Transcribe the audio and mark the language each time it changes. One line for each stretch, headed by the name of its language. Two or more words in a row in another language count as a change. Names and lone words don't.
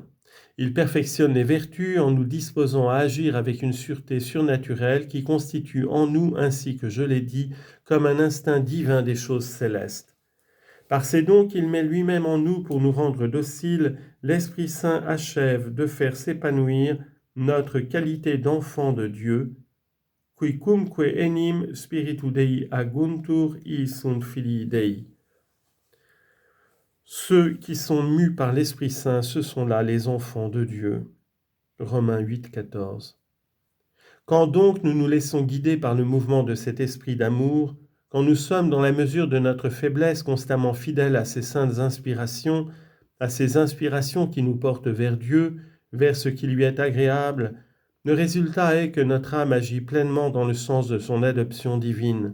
French: Il perfectionne les vertus en nous disposant à agir avec une sûreté surnaturelle qui constitue en nous, ainsi que je l'ai dit, comme un instinct divin des choses célestes. Par ces dons qu'il met lui-même en nous pour nous rendre dociles, l'Esprit Saint achève de faire s'épanouir notre qualité d'enfant de Dieu,
Latin: quicumque enim spiritu Dei aguntur, ils sunt filii Dei.
French: Ceux qui sont mus par l'Esprit Saint, ce sont là les enfants de Dieu. Romains 8, 14. Quand donc nous nous laissons guider par le mouvement de cet esprit d'amour, quand nous sommes dans la mesure de notre faiblesse constamment fidèles à ces saintes inspirations, à ces inspirations qui nous portent vers Dieu, vers ce qui lui est agréable, le résultat est que notre âme agit pleinement dans le sens de son adoption divine.